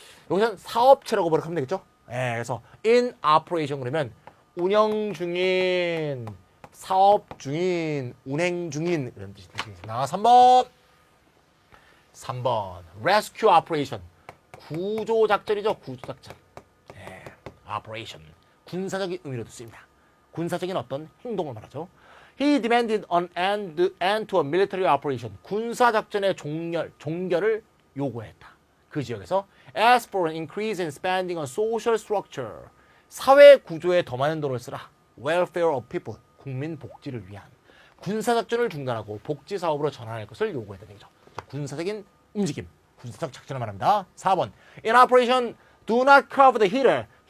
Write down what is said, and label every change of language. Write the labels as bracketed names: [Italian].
[Korean] 여기서는 사업체라고 번역하면 되겠죠. 그래서 [English] in operation [Korean] 그러면 운영 중인, 사업 중인, 운행 중인 이런 뜻이 되겠습니다. 3번 [English] rescue operation. [Korean] 구조작전이죠. 구조작전. operation. 군사적인 의미로도 쓰입니다. 군사적인 어떤 행동을 말하죠. [English] He demanded an end to a military operation. [Korean] 군사작전의 종결을 요구했다. 그 지역에서 [English] as for an increase in spending on social structure. [Korean] 사회 구조에 더 많은 돈을 쓰라. [English] welfare of people. [Korean] 국민 복지를 위한. 군사작전을 중단하고 복지 사업으로 전환할 것을 요구했다는 얘기죠. 군사적인 움직임. 군사적 작전을 말합니다. 4번. [English] In operation, do not cover the heater.